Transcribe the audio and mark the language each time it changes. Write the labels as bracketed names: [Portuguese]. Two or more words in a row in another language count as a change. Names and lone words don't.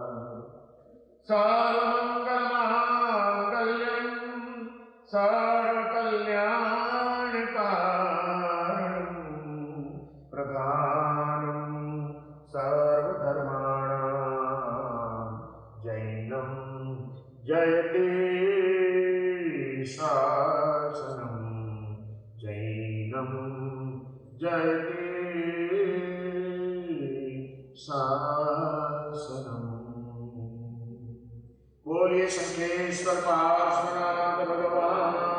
[Sanskrit] सर्वमङ्गल माङ्गल्यं सर्वकल्याणकारणं प्रधानं सर्वधर्माणां जय शासनम जैनम जयते शासनम। [Hindi] बोलिए शंखेश्वर पार्श्वनाथ भगवान